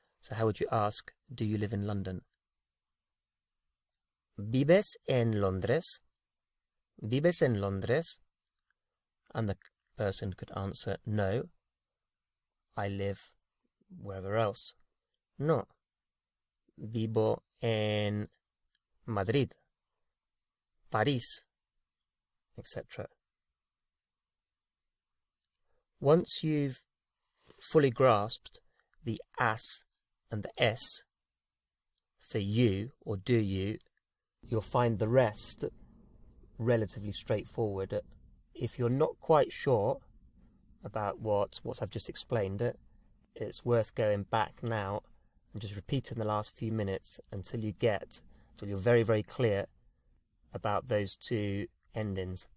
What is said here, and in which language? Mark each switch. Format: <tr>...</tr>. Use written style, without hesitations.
<en>So how would you ask, do you live in London?</en> <es>¿Vives en Londres? ¿Vives en Londres?</es> <en>And the person could answer, no, I live wherever else.</en> <es>No, vivo en Madrid, París, etc.</es> <en>Once you've fully grasped the as and the s for you or do you, you'll find the rest relatively straightforward. If you're not quite sure about what I've just explained, it's worth going back now and just repeating the last few minutes until you're very, very clear about those two endings.</en>